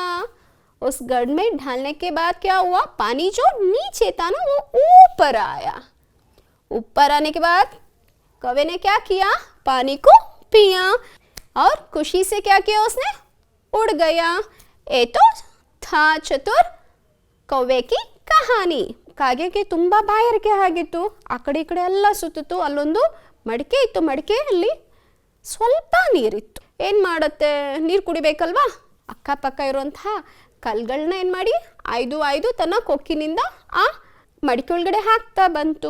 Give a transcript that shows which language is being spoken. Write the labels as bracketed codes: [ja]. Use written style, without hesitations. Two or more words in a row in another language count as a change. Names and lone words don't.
[hi] उस घड़ में डालने के बाद क्या हुआ? पानी जो नीचे था ना वो ऊपर आया। ऊपर आने के बाद कौवे ने क्या किया? पानी को पिया और खुशी से क्या किया? उसने उड़ गया। ये तो था चतुर कौवे की ಕಹಾನಿ. [kn] ಕಾಗೆಗೆ ತುಂಬ ಬಾಯಾರಿಕೆ ಆಗಿತ್ತು. ಆ ಕಡೆ ಈ ಕಡೆ ಎಲ್ಲ ಸುತ್ತಿತ್ತು. ಅಲ್ಲೊಂದು ಮಡಿಕೆ ಇತ್ತು. ಮಡಿಕೆಯಲ್ಲಿ ಸ್ವಲ್ಪ ನೀರಿತ್ತು. ಏನು ಮಾಡುತ್ತೆ? ನೀರು ಕುಡಿಬೇಕಲ್ವಾ? ಅಕ್ಕಪಕ್ಕ ಇರುವಂತಹ ಕಲ್ಗಳನ್ನ ಏನು ಮಾಡಿ ಆಯ್ದು ತನ್ನ ಕೊಕ್ಕಿನಿಂದ ಆ ಮಡಿಕೆ ಒಳಗಡೆ ಹಾಕ್ತಾ ಬಂತು.